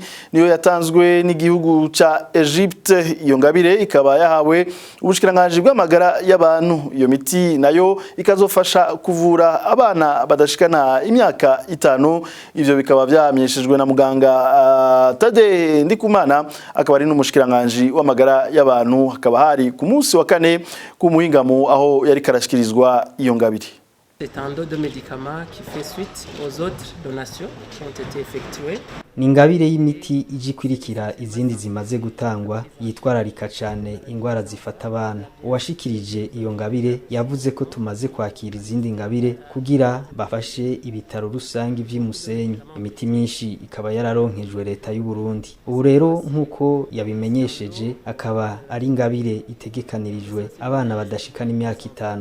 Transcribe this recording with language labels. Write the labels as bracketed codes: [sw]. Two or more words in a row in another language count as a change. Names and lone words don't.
[rn] niyo yatanzwe n'igihugu ca Egypte iyo ngabire ikaba yahawe ubushikiranganje bw'amagara y'abantu iyo miti nayo ikazofasha kuvura abana badashikana imyaka 5 ivyo bikaba byamenyeshejwe na muganga Tade Ndikumana akaba ari n'umushikiranganje w'amagara y'abantu akaba hari ku munsi wa 4 ku muhingamo aho yari karashikira iyo ngabire. [fr] C'est un lot de médicaments qui fait suite aux autres donations qui ont été effectuées. [rn] Ningabire y'imiti ijikwirikira izindi zimaze gutangwa yitwararika cyane ingwara zifata abana. Uwashikirije iyo ngabire yavuze ko tumaze kwakira izindi ngabire kugira bafashe ibitaro rusangi vy'Imusenyi. Imiti myinshi ikaba yararonkejwe leta y'u Burundi. Ubu rero nkuko yabimenyesheje akaba ari ingabire itegekanirijwe abana badashikana imyaka 5.